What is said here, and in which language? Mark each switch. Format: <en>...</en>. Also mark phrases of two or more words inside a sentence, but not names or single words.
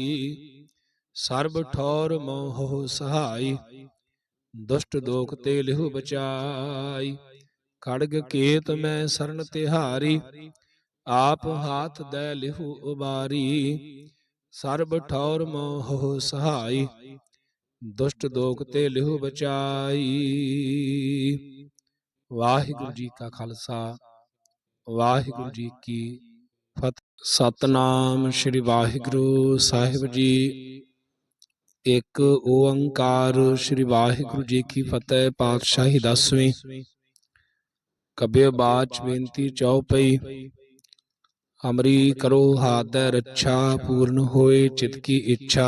<hi>सर्ब ठौर मोह सहाय, दुष्ट दोख ते लिहु बचाई। खड़ग केत मैं शरण तिहारी, आप हाथ दै लिहु उबारी। सर्ब ठौर मोह सहाय, दुष्ट दोख ते लिहु बचाई। वाहिगुरु जी का खालसा, वाहिगुरु जी की फतेह। सतनाम श्री वाहिगुरु साहिब जी। एक ओंकार श्री वाहिगुरु जी की फतेह। पातशाही 10वीं। कबीर बाच बेनती चौपई। हमरी करो हाथ रक्षा, पूर्ण होए चित की इच्छा।</hi>